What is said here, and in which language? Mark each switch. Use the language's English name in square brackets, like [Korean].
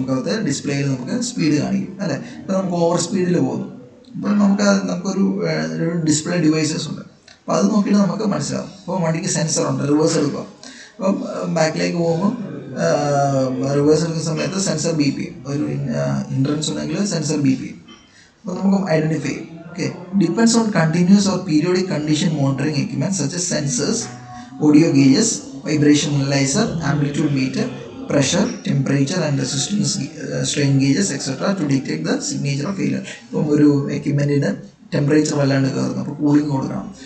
[Malayalam] നമുക്കത് ഡിസ്പ്ലേയിൽ നമുക്ക് സ്പീഡ് കാണിക്കും അല്ലേ. ഇപ്പോൾ നമുക്ക് ഓവർ സ്പീഡിൽ പോകുന്നു, അപ്പോൾ നമുക്കൊരു ഡിസ്പ്ലേ ഡിവൈസസ് ഉണ്ട്. അപ്പോൾ അത് നോക്കിയിട്ട് നമുക്ക് മനസ്സിലാവും. അപ്പോൾ വണ്ടിക്ക് സെൻസറുണ്ട്. റിവേഴ്സ് എടുക്കുക, അപ്പം ബാക്കിലേക്ക് പോകുമ്പോൾ റിവേഴ്സ് എടുക്കുന്ന സമയത്ത് സെൻസർ ബീപ്പ് ചെയ്യും. ഒരു ഇൻട്രൻസ് ഉണ്ടെങ്കിൽ സെൻസർ ബീപ്പ് ചെയ്യും. അപ്പോൾ നമുക്ക് ഐഡൻറ്റിഫൈ ചെയ്യും. [English] Okay, depends on continuous or periodic condition monitoring equipment such as sensors, audio gauges, vibration analyzer, amplitude meter, pressure, temperature and resistance strain gauges etc. to detect the signature of failure. [Malayalam] ഇപ്പം ഒരു എക്യുപ്മെൻറ്റിന് temperature വല്ലാണ്ട് കയറുന്നു, അപ്പോൾ cooling കൊടുക്കണം.